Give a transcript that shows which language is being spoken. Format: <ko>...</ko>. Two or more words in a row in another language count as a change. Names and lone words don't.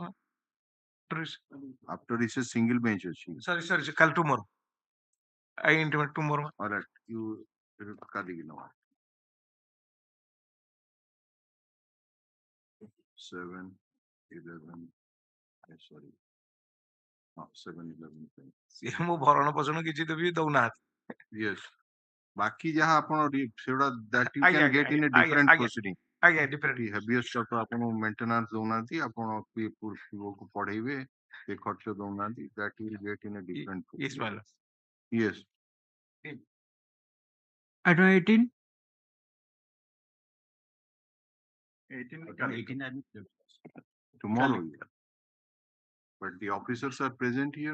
<en>After this is single bench. sorry kal tomorrow. I intimate tomorrow. All right, you kali now. 7, 11. Sorry. 7, 11.</en> <or>ସିଏ ମୋ ଭରଣ ପୋଷଣ କିଛି ଦେବି ଦଉନାହାନ୍ତି.</or> <en>Yes.</en> <or>ବାକି ଯାହା ଆପଣ ସେଗୁଡା</or> <en>that you can get in a different proceeding.</en> <or>ଆଜ୍ଞା different. Habeas corpus ଆପଣ maintenance ଦଉନାହାନ୍ତି, ଆପଣ ପୁଅକୁ ପଢେଇବେ, ସେ ଖର୍ଚ୍ଚ ଦଉନାହାନ୍ତି,</or> <en>that you will get in a different Yes, proceeding. madam. Yes. Item 18. 18 Tomorrow. But the officers are present here.</en>